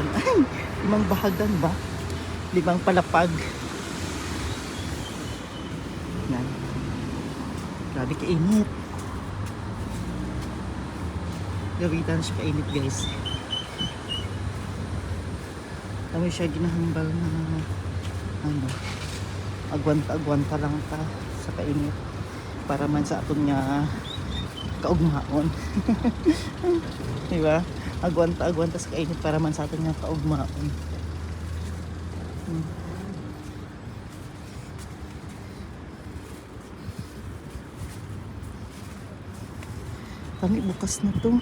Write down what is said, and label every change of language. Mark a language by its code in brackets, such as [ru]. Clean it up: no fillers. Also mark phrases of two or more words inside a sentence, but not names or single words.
[tl] Ay, 5 bahagdan ba? 5 palapag. [hil] Yan. Grabe kainit. Gawitan siya kainit guys. Tama siya ginahambal na agwanta lang ta sa kainit para man sa aton nga kaugmaon. Diba? Agwanta sa kainit para man sa aton nga kaugmaon. Tani bukas na to.